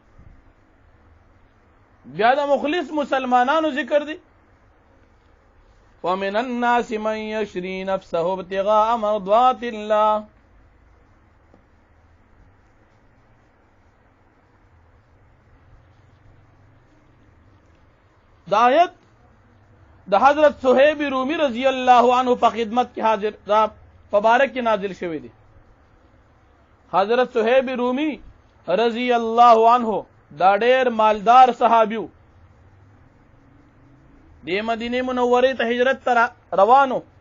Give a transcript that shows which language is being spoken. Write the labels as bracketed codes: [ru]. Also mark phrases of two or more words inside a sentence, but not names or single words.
[ps] بیا د مخلص مسلمانانو ذکر دی [ar] ومن الناس من يشري نفسه ابتغاء مرضات الله. [ps] دا آیت د حضرت صہیب رومی [ar] رضی اللہ عنہ [ps] په خدمت کې حاضر دا مبارک کې نازل شوی دی. حضرت صہیب رومی [ar] رضی اللہ عنہ [ps] دا ډېر مالدار صحابیو، د مدینه منورې ته هجرت ته روانو.